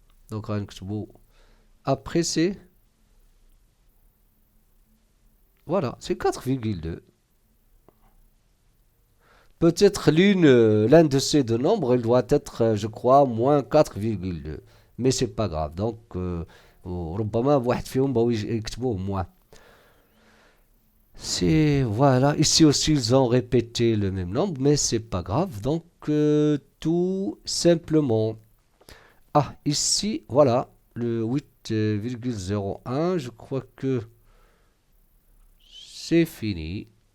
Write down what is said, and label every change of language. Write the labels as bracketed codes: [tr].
[fr] Donc après c'est. Voilà, c'est 4,2. Peut-être l'un de ces deux nombres, il doit être, je crois, moins 4,2. Mais c'est pas grave. [ar] Donc ربما واحد فيهم بغاو يكتبوه moins. [fr] C'est voilà, ici aussi ils ont répété le même nombre, mais c'est pas grave. Donc tout simplement. Ah, ici, voilà, le 8,01, je crois que c'est fini.